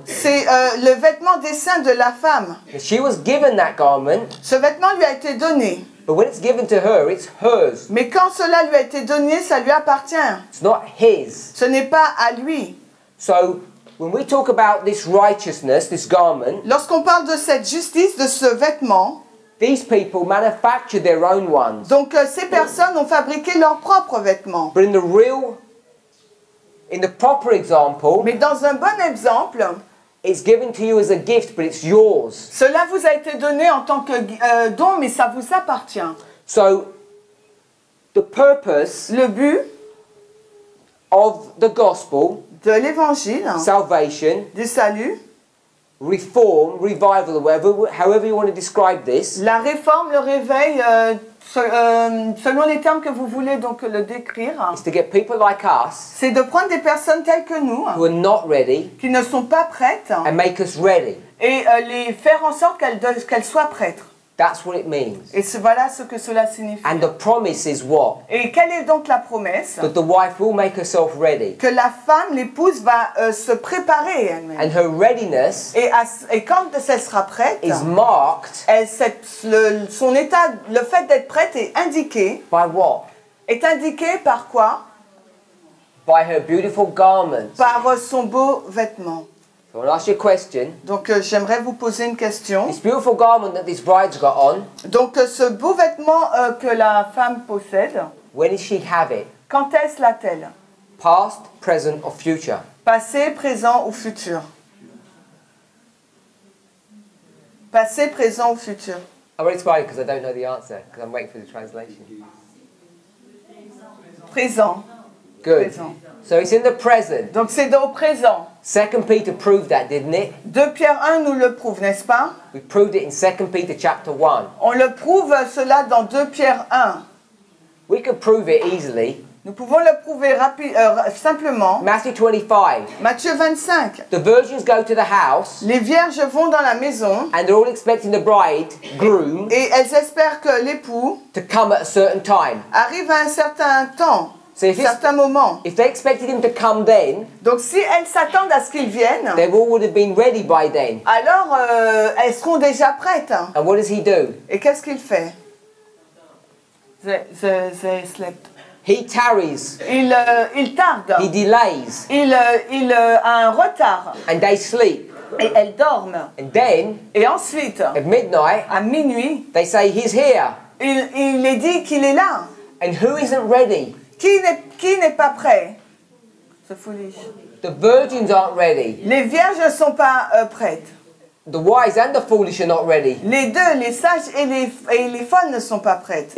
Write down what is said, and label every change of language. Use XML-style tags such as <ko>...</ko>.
<fr>C'est le vêtement des saints de la femme.</fr> <en>She was given that garment,</en> <fr>Ce vêtement lui a été donné.</fr> <en>but when it's given to her, it's hers.</en> <fr>Mais quand cela lui a été donné, ça lui appartient.</fr> <en>It's not his.</en> <fr>Ce n'est pas à lui.</fr> <en>So when we talk about this righteousness, this garment,</en> <fr>Lorsqu'on parle de cette justice, de ce vêtement,</fr> <en>these people manufacture their own ones.</en> <fr>donc ces personnes ont fabriqué leurs propres vêtements.</fr> <en>But in the proper example,</en> <fr>Mais dans un bon exemple,</fr> <en>it's given to you as a gift, but it's yours.</en> <fr>cela vous a été donné en tant que don, mais ça vous appartient.</fr> <en>So the purpose</en> <fr>Le but</fr> <en>of the gospel,</en> <fr>de l'évangile,</fr> <en>salvation,</en> <fr>du salut,</fr> <en>reform, revival, however you want to describe this,</en> <fr>la réforme, le réveil, selon les termes que vous voulez donc le décrire,</fr> <en>is to get people like us</en> <fr>c'est de prendre des personnes telles que nous,</fr> <en>who are not ready</en> <fr>qui ne sont pas prêtes,</fr> <en>and make us ready.</en> <fr>et les faire en sorte qu'elles soient prêtes.</fr> <en>That's what it means.</en> <fr>Et voilà ce que cela signifie.</fr> <en>And the promise is what?</en> <fr>Et quelle est donc la promesse?</fr> <en>That the wife will make herself ready.</en> <fr>Que la femme, l'épouse, va se préparer elle-même.</fr> <en>And her readiness</en> <fr>Et quand elle sera prête,</fr> <en>is marked</en> <fr>son état, le fait d'être prête est indiqué.</fr> <en>by what?</en> <fr>Est indiqué par quoi?</fr> <en>By her beautiful garments.</en> <fr>Par son beau vêtement.</fr> <en>So I want to ask you a question.</en> <fr>Donc j'aimerais vous poser une question.</fr> <en>This beautiful garment that this bride's got on,</en> <fr>Donc ce beau vêtement que la femme possède,</fr> <en>when does she have it?</en> <fr>quand est-ce l'a-t-elle?</fr> <en>Past, present or future?</en> <fr>Passé, présent ou futur? Passé, présent ou futur?</fr> <en>I'm going to explain because I don't know the answer because I'm waiting for the translation.</en> <fr>Présent.</fr> <en>Good.</en> <fr>Présent.</fr> <en>So it's in the present.</en> <fr>Donc c'est au présent.</fr> <en>2 Peter proved that, didn't it?</en> <fr>2 Pierre 1 nous le prouve, n'est-ce pas?</fr> <en>We proved it in 2 Peter chapter 1.</en> <fr>On le prouve cela dans 2 Pierre 1.</fr> <en>We could prove it easily.</en> <fr>Nous pouvons le prouver simplement.</fr> <en>Matthew 25.</en> <fr>Matthieu 25.</fr> <en>The virgins go to the house</en> <fr>Les vierges vont dans la maison</fr> <en>and they're all expecting the bridegroom</en> <fr>et elles espèrent que l'époux to come at a certain time. arrive à un certain temps,</fr> <en>So</en> <fr>un certain moment.</fr> <en>if they expected him to come then,</en> <fr>Donc si elles s'attendent à ce qu'il vienne,</fr> <en>they all would have been ready by then.</en> <fr>alors elles seront déjà prêtes.</fr> <en>And what does he do?</en> <fr>Et qu'est-ce qu'il fait?</fr> <en>They slept. He tarries.</en> <fr>Il tarde.</fr> <en>He delays.</en> <fr>Il a un retard.</fr> <en>And they sleep.</en> <fr>Et elles dorment.</fr> <en>And then,</en> <fr>Et ensuite,</fr> <en>at midnight,</en> <fr>à minuit,</fr> <en>they say, he's here.</en> <fr>il est dit qu'il est là.</fr> <en>And who isn't ready?</en> <fr>Qui n'est pas prêt? C'est foolish.</fr> <en>The virgins aren't ready.</en> <fr>Les vierges ne sont pas prêtes.</fr> <en>The wise and the foolish are not ready.</en> <fr>Les deux, les sages et les folles ne sont pas prêtes.</fr>